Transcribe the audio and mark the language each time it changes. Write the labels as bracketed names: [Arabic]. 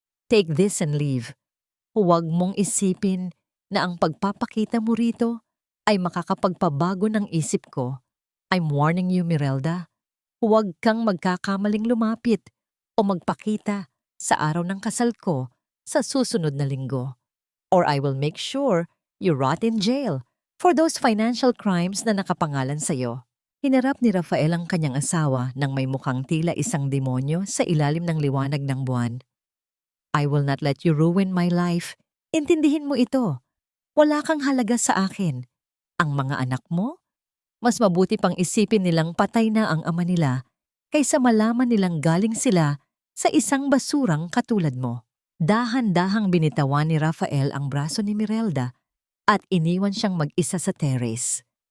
[English] "Take this and leave. [Filipino] Huwag mong isipin na ang pagpapakita mo rito ay makakapagpabago ng isip ko. [English] I'm warning you, [Filipino] Mirelda. Huwag kang magkakamaling lumapit o magpakita sa araw ng kasal ko sa susunod na linggo. [English] Or I will make sure you rot in jail for those financial crimes [Filipino] na nakapangalan sa'yo." Hinarap ni Rafael ang kanyang asawa nang may mukhang tila isang demonyo sa ilalim ng liwanag ng buwan. [English] "I will not let you ruin my life. [Filipino] Intindihin mo ito. Wala kang halaga sa akin. Ang mga anak mo? Mas mabuti pang isipin nilang patay na ang ama nila kaysa malaman nilang galing sila sa isang basurang katulad mo." Dahan-dahang binitawan ni Rafael ang braso ni Mirelda at iniwan siyang mag-isa sa terrace.